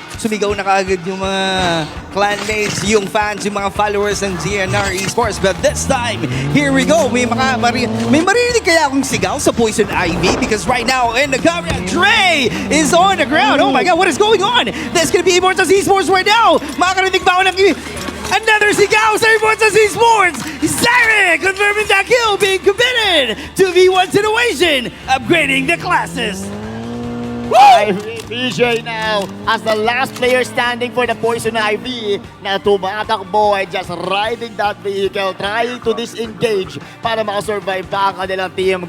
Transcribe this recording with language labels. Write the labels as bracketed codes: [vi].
[tl] Sumigaw na kaagad yung mga clanmates, yung fans, yung mga followers ng GNR Esports. [en] But this time, here we go. [tl] May maririnig kaya akong sigaw sa Poison Ivy? [en] Because right now, in the camera, Dre is on the ground. Oh my God, what is going on? There's gonna be Immortals Esports right now. [tl] Makakarinig ba ako ng [en] another [tl] sigaw sa Immortals Esports? [en] Zarek confirming that kill, being committed to V1 situation, upgrading the classes. PJ now as the last player standing for the Poison Ivy [tl] na tumatakbo ay [en] just riding that vehicle, trying to disengage [tl] para makasurvive pa ang kanilang team.